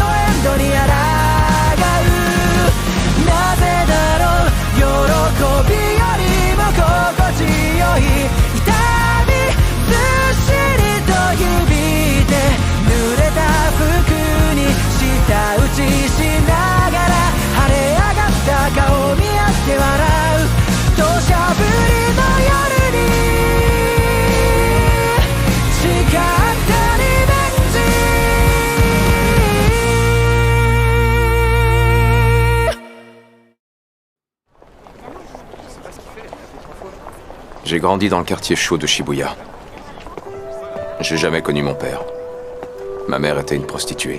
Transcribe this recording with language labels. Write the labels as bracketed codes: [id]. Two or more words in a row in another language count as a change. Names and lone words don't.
[ja] エンドに抗うなぜだろう喜びよりも心地よい痛みずっしりと指で濡れた服に舌打ちしながら晴れ上がった顔を見合って笑う土砂降りの夜に誓ったリベンジ [fr] J'ai grandi dans le quartier chaud de Shibuya. J'ai jamais connu mon père. Ma mère était une prostituée.